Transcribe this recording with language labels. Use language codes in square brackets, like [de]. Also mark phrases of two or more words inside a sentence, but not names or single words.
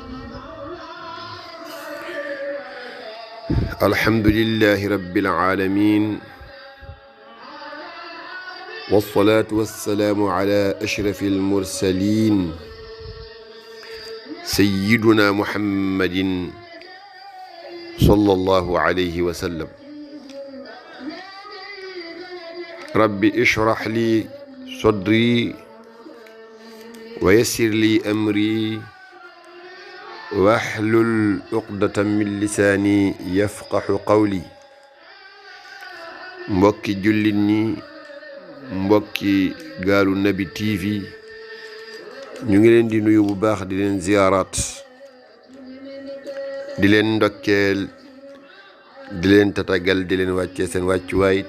[ar] الحمد لله رب العالمين، والصلاة والسلام على أشرف المرسلين سيدنا محمد صلى الله عليه وسلم. ربي اشرح لي صدري ويسر لي أمري واحلل عقدة من لساني يفقه قولي. [wo] mbokki jullit ñi, mbokki Gaalu Nabi TV, ñu ngi leen di nuyu bu baax, di leen ziyaaraat, di leen ndokkeel, di leen tatagal, di leen wàccee seen wàccuwaay.